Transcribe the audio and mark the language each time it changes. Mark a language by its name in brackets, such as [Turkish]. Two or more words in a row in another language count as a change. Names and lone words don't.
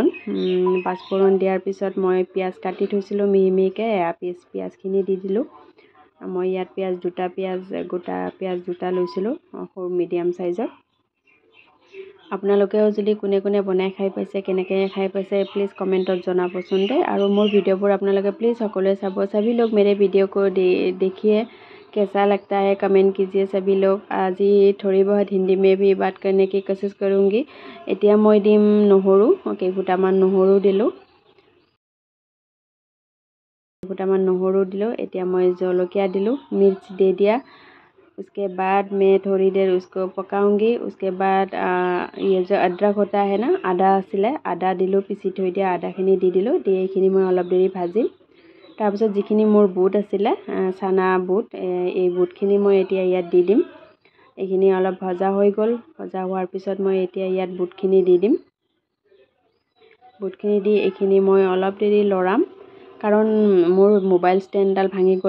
[Assamese] পাঁচফোৰণ দিয়াৰ পিছত মই পিঁয়াজ কাটি থৈছিলোঁ মিহি মিহিকৈ, পিঁয়াজখিনি দি দিলোঁ। মই ইয়াত গোটা পিঁয়াজ দুটা লৈছিলোঁ, সৰু মিডিয়াম চাইজৰ। আপোনালোকেও যদি কোনে কোনে বনাই খাই পাইছে, কেনেকৈ খাই পাইছে, প্লিজ কমেণ্টত জনাবচোন দেই। আৰু মোৰ ভিডিঅ'বোৰ আপোনালোকে প্লিজ সকলোৱে চাব। [Hindi] सभी लोग मेरे वीडियो को देखिए, कैसा लगता है कमेंट कीजिए सभी लोग। आज ही थोड़ी बहुत हिंदी में भी बात करने की कोशिश करूँगी। [Assamese] এতিয়া মই দিম নহৰু, কেইফুটামান নহৰু দিলোঁ। এতিয়া মই জলকীয়া দিলোঁ, [Hindi] मिर्च दे दिया। उसके बाद मैं थोड़ी देर उसको पकाऊंगी। उसके बाद ये जो अदरक होता है ना, [Assamese] আদা আছিলে, আদা দিলোঁ, পিচি থৈ দিয়া আদাখিনি দি দিলোঁ। দি এইখিনি মই অলপ দেৰি ভাজিম। তাৰপিছত যিখিনি মোৰ বুট আছিলে, চানা বুট, এই বুটখিনি মই এতিয়া ইয়াত দি দিম। এইখিনি অলপ ভজা হৈ গ'ল। ভজা হোৱাৰ পিছত মই এতিয়া ইয়াত বুটখিনি দি দিম। বুটখিনি দি এইখিনি মই অলপ দেৰি লৰাম, কাৰণ মোৰ মোবাইল ষ্টেণ্ডডাল ভাঙি গ'ল।